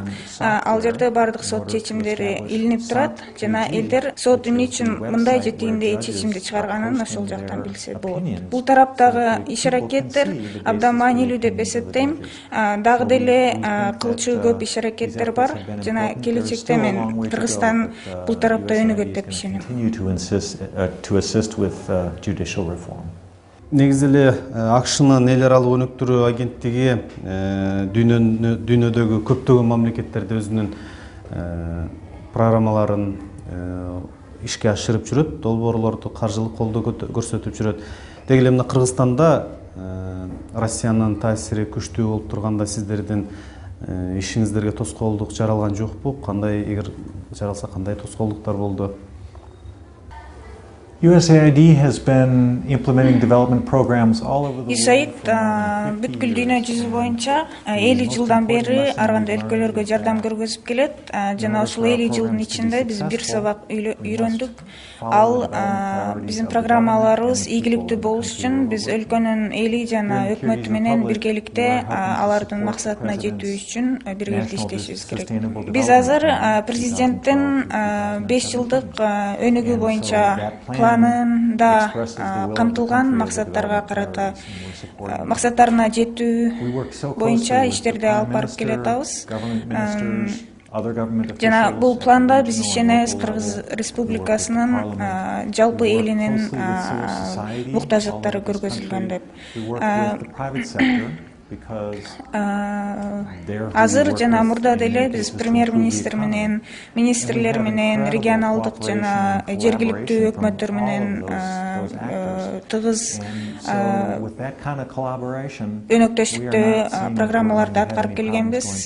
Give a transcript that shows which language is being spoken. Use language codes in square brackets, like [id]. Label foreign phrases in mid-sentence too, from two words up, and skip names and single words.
[ky] Ал жерде бардык сот чечимдери илинип турат жана элдер сот эмне үчүн мындай же тигиндей чечимди чыгарганын ошол жактан билсе болот. Бул тараптагы иш-аракеттер абдан маанилүү деп эсептейм. Дагы деле кылчу көп иш-аракеттер бар жана келечекте мен Кыргызстан бул тарапта өнүгөт деп ишенем. [en] To assist with judicial reform. [ky] Негизи эле АКШнын эл аралык өнүктүрүү агенттиги дүйнөдөгү көптөгөн мамлекеттерде өзүнүн программаларын ишке ашырып жүрөт, долбоорлорду каржылык колдоо көрсөтүп жүрөт. Деги эле мына Кыргызстанда Россиянын таасири күчтүү болуп турганда сиздердин ишиңиздерге тоскоолдук жаралган жокпу? Кандай, эгер жаралса, кандай тоскоолдуктар болду? [en] USAID has been implementing development programs all over the world. [ky] USAID бүткүл дүйнө жүзү боюнча 50 жылдан бери ар кандай өлкөлөргө жардам көргөзүп келет. Жана ушул 50 жылдын ичинде биз бир сабак үйрөндүк. Ал биздин программаларыбыз ийгиликтүү болуш үчүн биз өлкөнүн эли жана өкмөтү менен биргеликте алардын максатына жетүү үчүн биргеликте иштешибиз керек. Биз азыр президенттин 5 жылдык өнүгүү боюнча планында камтылган максаттарга карата максаттарына жетүү боюнча иштерди алып барып келатабыз. [en] other government [ky] Жана [en] officials [ky] бул планда [en] at [ky] биз [en] regional and [ky] ишенебиз [en] local [ky] Кыргыз [en] level. We work with the [ky] Республикасынын [en] parliament. [ky] жалпы [en] We work [ky] элинин [en] closely with civil society [ky] муктаждыктары [en] all over this [ky] көргөзүлгөн деп. [en] country. We work with the private sector because [ky] Азыр жана мурда деле биз премьер-министр менен, министрлер менен, регионалдык жана жергиликтүү өкмөттөр менен тыгыз өнөктөштүктө программаларды аткарып келгенбиз.